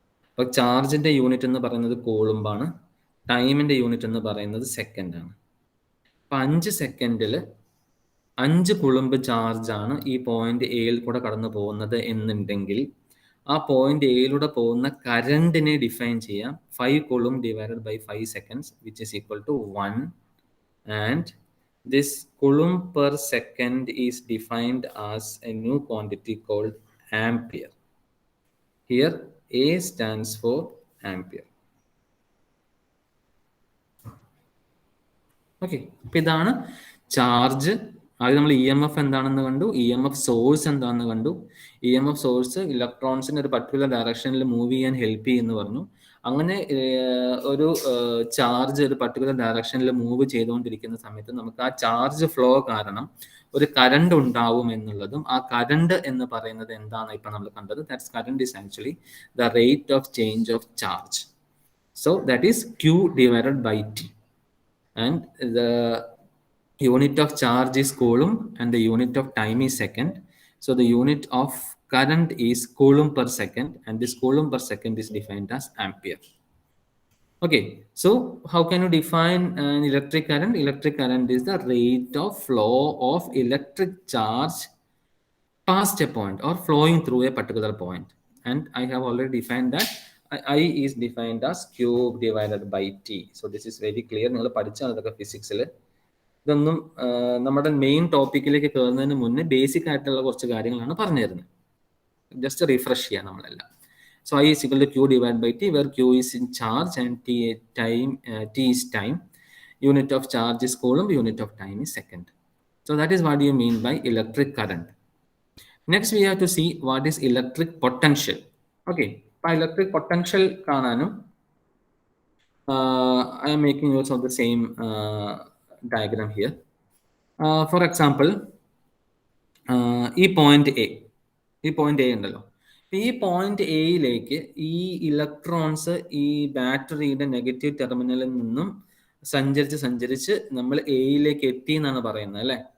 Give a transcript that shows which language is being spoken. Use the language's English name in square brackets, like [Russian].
[Malayalam] അപ്പൊ ചാർജിന്റെ യൂണിറ്റ് എന്ന് പറയുന്നത് കൂളുംബാണ്, ടൈമിന്റെ യൂണിറ്റ് എന്ന് പറയുന്നത് സെക്കൻഡ് ആണ്. അപ്പൊ 5 സെക്കൻഡിൽ 5 കുളുംബ് ചാർജ് ആണ് ഈ പോയിന്റ് എയിൽ കൂടെ കടന്നു പോകുന്നത് എന്നുണ്ടെങ്കിൽ, ആ പോയിന്റ് എയിലൂടെ പോകുന്ന കറണ്ടിനെ ഡിഫൈൻ ചെയ്യാം 5 കുളുംബ് [English] Divided by 5 seconds which is equal to 1. And this coulomb per second is defined as a new quantity called ampere. Here A stands for ampere. [Malayalam] Okay, അപ്പോൾ ഇതാണ് ചാർജ്. അത് നമ്മൾ EMF എന്താണെന്ന് കണ്ടു, EMF സോഴ്സ് എന്താണെന്ന് കണ്ടു. EMF source ഇലക്ട്രോൺസിന് ഒരു particular ഡയറക്ഷനിൽ മൂവ് ചെയ്യാൻ ഹെൽപ്പ് ചെയ്യുമെന്ന് പറഞ്ഞു. അങ്ങനെ ഒരു ചാർജ് ഒരു പർട്ടിക്കുലർ ഡയറക്ഷനിൽ മൂവ് ചെയ്തുകൊണ്ടിരിക്കുന്ന സമയത്ത് നമുക്ക് ആ ചാർജ് ഫ്ലോ കാരണം ഒരു കറണ്ട് ഉണ്ടാവും എന്നുള്ളതും, ആ കറണ്ട് എന്ന് പറയുന്നത് എന്താണ് ഇപ്പൊ നമ്മൾ കണ്ടത്, [English] That's current is actually the rate of change of charge. So that is Q divided by T, and the unit of charge is coulomb and the unit of time is second. So the unit of current is coulomb per second, and this coulomb per second is defined as ampere. Okay, so how can you define an electric current? Electric current is the rate of flow of electric charge past a point or flowing through a particular point. And I have already defined that I is defined as Q divided by T. So this is very clear. [Malayalam] നിങ്ങൾ പഠിച്ചാൽ അതൊക്കെ ഫിസിക്സിൽ. ഇതൊന്നും നമ്മുടെ main ടോപ്പിക്കിലേക്ക് കയറുന്നതിന് മുന്നേ basic ആയിട്ടുള്ള കുറച്ച് കാര്യങ്ങളാണ് പറഞ്ഞു തരുന്നത്. ജസ്റ്റ് റിഫ്രഷ് ചെയ്യാം നമ്മളെല്ലാം. [English] So I is equal to Q divided by T, where Q is in charge and T is time. Unit of charge is coulomb, unit of time is second. So that is what you mean by electric current. Next we have to see what is electric potential. Okay, [Malayalam] അപ്പോൾ electric potential കാണാനും [English] I am making use of the same diagram here. [Malayalam] For example, ഈ point A ഉണ്ടല്ലോ, ഈ point എയിലേക്ക് ഈ electrons ഈ ബാറ്ററിയുടെ negative ടെർമിനലിൽ നിന്നും സഞ്ചരിച്ച് നമ്മൾ എയിലേക്ക് എത്തി എന്നാണ് പറയുന്നത് അല്ലേ.